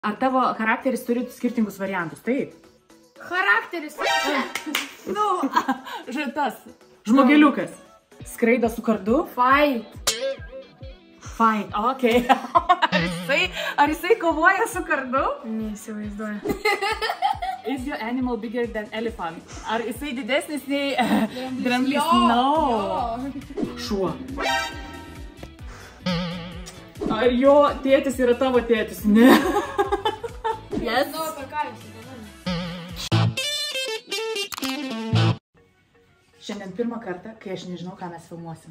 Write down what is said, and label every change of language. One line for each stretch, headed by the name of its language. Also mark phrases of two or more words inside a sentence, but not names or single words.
Lithuanian: Ar tavo charakteris turi skirtingus variantus? Taip. Charakteris. Nu, žaitas. Žmogeliukas. Skraido su kardu. Fight. Fight, okei. Ar jisai kovoja su kardu? Neįsivaizduoju.
English: Is your animal bigger than elephant?
Lithuanian: Ar jisai didesnis nei dramblys? Jo. No. Šuo. Ar jo tėtis yra tavo tėtis? Ne. Yes. Nu, apie ką jūs? Šiandien pirmą kartą, kai aš nežinau, ką mes filmuosim.